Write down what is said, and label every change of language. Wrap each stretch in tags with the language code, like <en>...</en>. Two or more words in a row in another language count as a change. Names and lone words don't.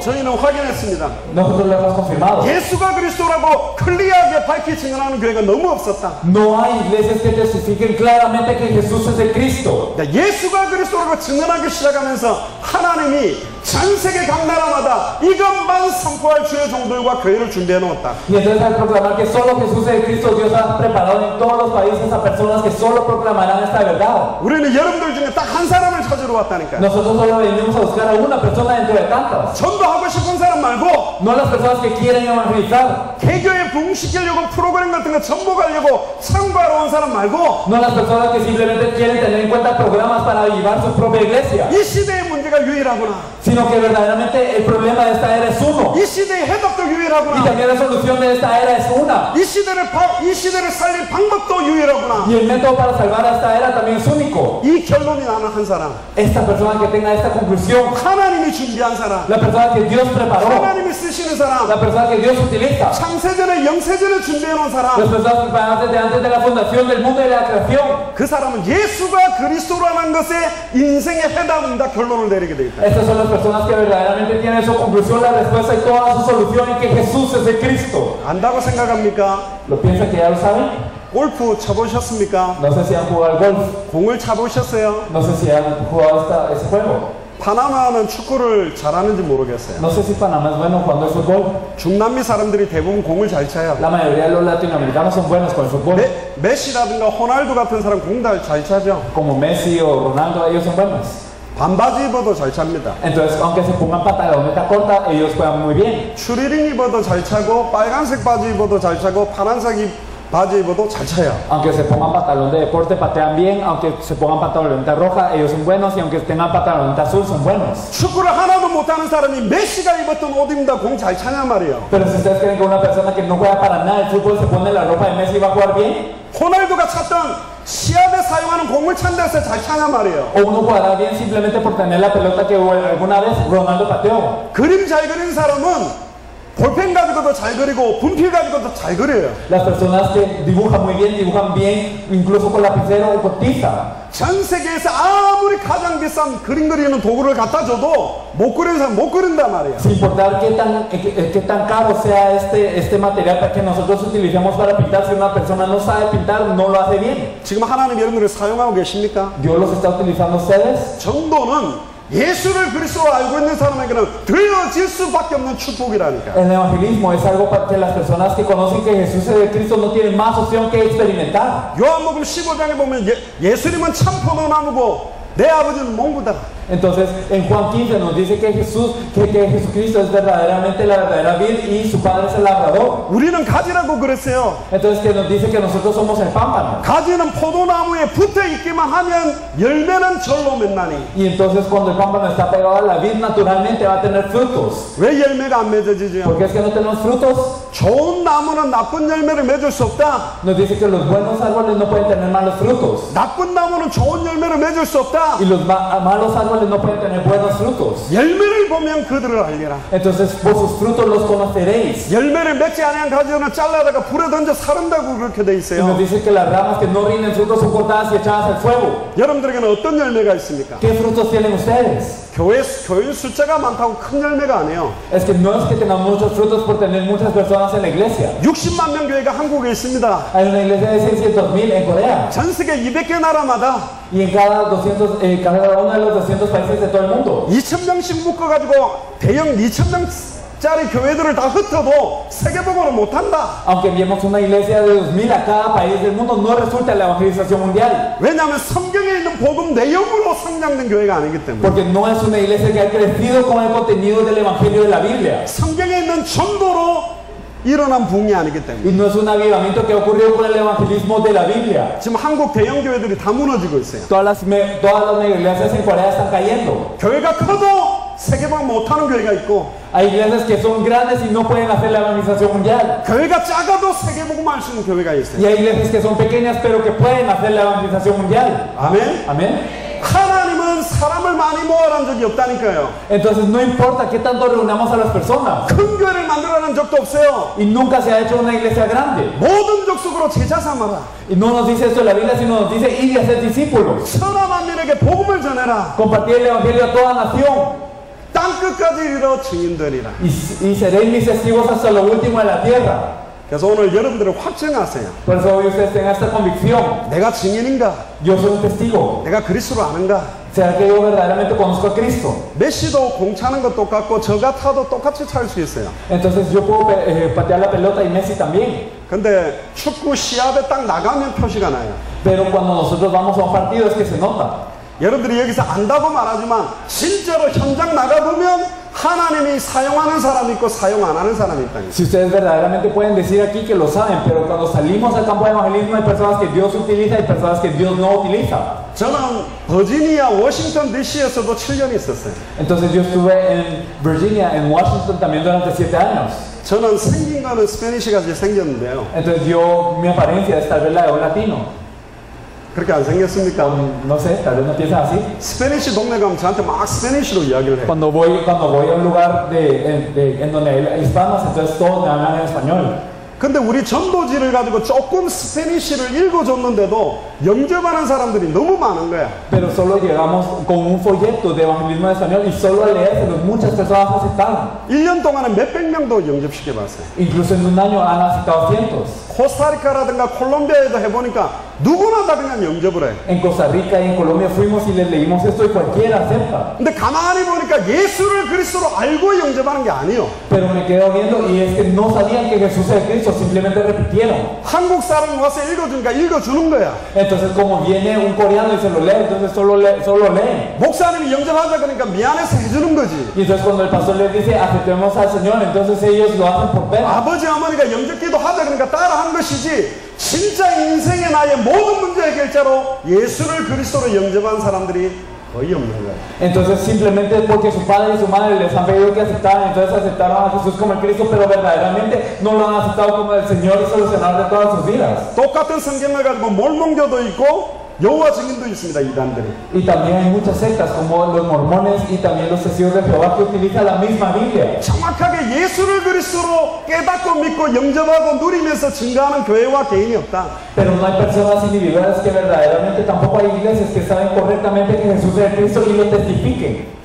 <ko>저희는 확인했습니다.</ko> <es>Nosotros lo hemos confirmado.</es> <ko>예수가 그리스도라고 클리어하게 밝히 증언하는 교회가 너무 없었다.</ko> <es>No hay iglesias que testifiquen claramente que Jesús es el Cristo.</es> <ko>예수가 그리스도라고 증언하기 시작하면서 하나님이 전 세계 각 나라마다 이것만 선포할 주의 종들과 교회를 준비해 놓았다.</ko> <es>Y entonces al proclamar que solo Jesús es el Cristo, Dios ha preparado en todos los países a personas que solo proclamarán esta verdad.</es> <ko>우리는 여러분들 중에 딱 한 사람을 찾으러 왔다니까.</ko> <es>Nosotros solo venimos a buscar a una persona dentro de tantas.</es> <ko>전도하고 싶은 사람 말고</ko> <es>No las personas que quieren evangelizar.</es> <ko>개교에 부흥시키려고 프로그램 같은 거 전복하려고 참가하러 온 사람 말고</ko> <es>No las personas que simplemente quieren tener en cuenta programas para avivar su propia iglesia.</es> <ko>이 시대의 문제가 유일하구나.</ko> <es>Sino que verdaderamente el problema de esta era es uno.</es> <ko>이 시대의 해답도</ko> <es>Y</es> <ko>유일하구나.</ko> <es>también la solución de esta era es una.</es> <ko>이 시대를 살릴 방법도 유일하구나.</ko> <es>Y el método para salvar a esta era también es único.</es> <ko>이 결론이 나는 한 사람.</ko> <es>Esta persona que tenga esta conclusión,</es> <ko>하나님이 준비한 사람.</ko> <es>la persona que Dios preparó,</es> <ko>하나님이 쓰시는 사람.</ko> <es>la persona que Dios utiliza,</es> <ko>창세전에 영세전을 준비해 놓은 사람.</ko> <es>las personas preparadas desde antes de la fundación del mundo y de la creación.</es> <ko>그 사람은 예수가 그리스도라는 것에 인생의 해답입니다. 결론을 내리게 되겠다.</ko> <es>Estas son las personas que verdaderamente tienen su conclusión, la respuesta y toda su solución en que Jesús es el Cristo.</es> <ko>안다고 생각합니까?</ko> <es>¿Lo piensan que ya lo saben?</es> <ko>골프 쳐보셨습니까?</ko> <es>No sé si han jugado al golf,</es> <ko>공을 차보셨어요?</ko> <es>no sé si han jugado ese juego.</es> <ko>파나마는 축구를 잘하는지 모르겠어요.</ko> <es>No sé si Panamá es bueno jugando el fútbol.</es> <ko>중남미 사람들이 대부분 공을 잘 차요.</ko> <es>La mayoría de los latinoamericanos son buenos con el fútbol.</es> <ko>메시라든가 호날두 같은 사람 공 잘 차죠.</ko> <es>Como Messi o Ronaldo, ellos son buenos.</es> <ko>반바지 입어도 잘 찹니다.</ko> <es>Entonces, aunque se pongan pantalones corta, ellos juegan muy bien.</es> <ko>추리닝 입어도 잘 차고 빨간색 바지 입어도 잘 차고 파란색 바지 입어도 잘 차요.</ko> <es>Aunque se pongan pantalón de deporte, patean bien. Aunque se pongan pantaloneta roja, ellos son buenos. Y aunque tengan pantaloneta azul, son buenos.</es> <ko>축구를 하나도 못하는 사람이 메시가 입었던 옷 입는다 공 잘 차냐 말이에요.</ko> <es>Pero si ustedes creen que una persona que no juega para nada el fútbol se pone la ropa de Messi y va a jugar bien,</es> <ko>호날두가 찼던 시합에 사용하는 공을 찬 데서 잘 차냐 말이에요.</ko> <es>o uno jugará bien simplemente por tener la pelota que alguna vez Ronaldo pateó.</es> <ko>그림 잘 그리는 사람은 볼펜 가지고도 잘 그리고 분필 가지고도 잘 그려요.</ko> <es>Las personas que dibujan muy bien, dibujan bien, incluso con lapicero o con tiza.</es> <ko>전 세계에서 아무리 가장 비싼 그림 그리는 도구를 갖다 줘도 못 그리는 사람 못 그린단 말이에요.</ko> <es>Sin importar qué tan caro sea este material que nosotros utilicemos para pintar, si una persona no sabe pintar, no lo hace bien.</es> <ko>지금 하나님 여러분들을 사용하고 계십니까?</ko> <es>Dios los está utilizando a ustedes.</es> <ko>전도는 예수를 그리스도로 알고 있는 사람에게는 되어질 수밖에 없는 축복이라니까.</ko> <es>El evangelismo es algo para que las personas que conocen que Jesús es el Cristo no tienen más opción que experimentar.</es> <ko>요한복음 15장에 보면 예수님은 참 포도나무고 내 아버지는 몽구다.</ko> <es>Entonces, en Juan 15 nos dice que Jesucristo es verdaderamente la verdadera vid y su padre es el labrador.</es> <ko>우리는 가지라고 그랬어요.</ko> <es>Entonces, que nos dice que nosotros somos el pámpano.</es> <ko>가지는 포도나무에 붙어 있기만 하면 열매는 절로 맺나니.</ko> <es>Y entonces, cuando el pámpano está pegado a la vid, naturalmente va a tener frutos.</es> <ko>왜 열매가 안 맺어지죠?</ko> <es>¿Por qué es que no tenemos frutos?</es> <ko>좋은 나무는 나쁜 열매를 맺을 수 없다.</ko> <es>Nos dice que los buenos árboles no pueden tener malos frutos.</es> <ko>나쁜 나무는 좋은 열매를 맺을 수 없다.</ko> <es>Y los malos árboles no pueden tener buenos frutos.</es> <ko>열매를 보면 그들을 알리라.</ko> <es>Entonces, por sus frutos los conoceréis.</es> <ko>열매를 맺지 아니한 가지는 잘라다가 불에 던져 사른다고 그렇게 돼</ko> <es>Y nos</es> <ko>있어요.</ko> <es>dice que las ramas que no rinden frutos son cortadas y echadas al fuego.</es> <ko>여러분들에게는 어떤 열매가 있습니까?</ko> <es>¿Qué frutos tienen ustedes?</es> <ko>교인 숫자가 많다고 큰 열매가 아니에요.</ko> <es>Es que no es que tengamos muchos frutos por tener muchas personas en la iglesia.</es> <ko>60만 명 교회가 한국에 있습니다.</ko> <es>Hay una iglesia de 600,000 en Corea.</es> <ko>전 세계 200개 나라마다</ko> <es>Y en cada uno de los 200 países de todo el mundo.</es> <ko>2,000명씩 묶어가지고 대형 2,000명짜리 교회들을 다 흩어도 세계복음을 못한다.</ko> <es>Aunque enviemos una iglesia de 2,000 a cada país del mundo, no resulta la evangelización mundial.</es> <ko>왜냐하면 성경에 있는 복음 내용으로 성장된 교회가 아니기 때문에.</ko> <es>Porque no es una iglesia que ha crecido con el contenido del evangelio de la Biblia.</es> <ko>성경에 있는 전도로 일어난 붕이 아니기 때문에.</ko> <es>Y no es un avivamiento que ocurrió con el evangelismo de la Biblia.</es> <ko>지금 한국 대형 교회들이 다 무너지고 있어요.</ko> <es>Todas las iglesias en Corea están cayendo.</es> <ko>교회가 커도 세계복 못하는 교회가 있고,</ko> <es>Hay iglesias que son grandes y no pueden hacer la evangelización mundial.</es> <ko>교회가 작아도 세계복음 할 수 있는 교회가 있어요.</ko> <es>Y hay iglesias que son pequeñas pero que pueden hacer la evangelización mundial.</es> <ko>아멘.</ko> <es>Amén.</es> <ko>하나님은 사람을 많이 모아란 적이 없다니까요.</ko> <es>Entonces no importa qué tanto reunamos a las personas.</es> <ko>큰 교회를 만들어낸 적도 없어요.</ko> <es>Y nunca se ha hecho una iglesia grande.</es> <ko>모든 족속으로 제자 삼아라.</ko> <es>Y no nos dice esto en la Biblia, sino nos dice ir y hacer discípulos.</es> <ko>천하 만민에게 복음을 전해라.</ko> <es>Compartir el evangelio a toda nación.</es> <ko>땅 끝까지 이르러 증인되리라.</ko> <es>Y seréis mis testigos hasta lo último de la tierra.</es> <ko>그래서 오늘 여러분들은 확증하세요.</ko> <es>Por eso hoy ustedes tengan esta convicción.</es> <ko>내가 증인인가?</ko> <es>Yo soy un testigo.</es> <ko>내가 그리스도를 아는가?</ko> <es>¿Será que yo verdaderamente conozco a Cristo?</es> <ko>메시도 공 차는 거 똑같고 저 같아도 똑같이 찰 수 있어요.</ko> <es>Entonces yo puedo patear la pelota y Messi también.</es> <ko>근데 축구 시합에 딱 나가면 표시가 나요.</ko> <es>Pero cuando nosotros vamos a un partido es que se nota.</es> <ko>여러분들이 여기서 안다고 말하지만 실제로 현장 나가보면 하나님이 사용하는 사람이 있고 사용 안 하는 사람이 있다.</ko> <es>Si ustedes verdaderamente pueden decir aquí que lo saben, pero cuando salimos al campo de evangelismo hay personas que Dios utiliza y personas que Dios no utiliza.</es> <ko>저는 버지니아 워싱턴 DC에서도 7년 있었어요.</ko> <es>Entonces yo estuve en Virginia, en Washington también durante 7 años.</es> <ko>저는 생긴 거는 스페니시가 이제 생겼는데요.</ko> <es>Entonces mi apariencia es tal vez la de un latino.</es> <ko>그렇게 안 생겼습니까?</ko> <es>No sé, tal vez no piensan así.</es> <ko>스페니시 동네 가면 저한테 막 스페니시로 이야기를 해요.</ko> <es>Cuando voy a un lugar en donde hay hispanos, entonces todos me hablan en español.</es> <ko>근데 우리 전도지를 가지고 조금 스페니시를 읽어줬는데도 영접하는 사람들이 너무 많은 거야.</ko> <es>Pero solo llegamos con un folleto de evangelismo en español y solo al leérselo muchas personas aceptaron.</es> <ko>1년 동안에 몇백 명도 영접시켜봤어요.</ko> <es>Incluso en un año han aceptado cientos.</es> <ko>코스타리카라든가 콜롬비아에도 해보니까 누구나 다 그냥 영접을 해.</ko> <es>En Costa Rica y en Colombia fuimos y les leímos esto y cualquiera acepta.</es> <ko>근데 가만히 보니까 예수를 그리스도로 알고 영접하는 게 아니에요.</ko> <es>Pero me quedo viendo y es que no sabían que Jesús es Cristo, simplemente repitieron.</es> <ko>한국 사람이 와서 읽어주니까 읽어주는 거야.</ko> <es>Entonces como viene un coreano y se lo lee, entonces solo leen.</es> <ko>목사님이 영접하자 그러니까 미안해서 해주는 거지.</ko> <es>Y entonces cuando el pastor les dice aceptemos al Señor, entonces ellos lo hacen por pena.</es> <ko>아버지 어머니가 영접기도 하자 그러니까 따라한 것이지, 진짜 인생의 나의 모든 문제 해결자로 예수를 그리스도로 영접한 사람들이 거의 없는 거야.</ko> <es>Entonces simplemente porque su padre y su madre les han pedido que aceptaran, entonces aceptaron a Jesús como el Cristo, pero verdaderamente no lo han aceptado como el Señor y solucionador de todas sus vidas.</es> <ko>똑같은 성경을 가지고 몰몬교도 있고 여호와 증인도 있습니다, 이단들이.</ko> <es>Y también hay muchas sectas como los mormones y también los testigos de Jehová que utilizan la misma Biblia.</es> <ko>정확하게 예수를 그리스도로 깨닫고 믿고 영접하고 누리면서 증거하는 교회와 개인이 없다.</ko> <es>Pero no hay personas individuales que verdaderamente, tampoco hay iglesias que saben correctamente que Jesús es el Cristo y lo testifiquen.</es>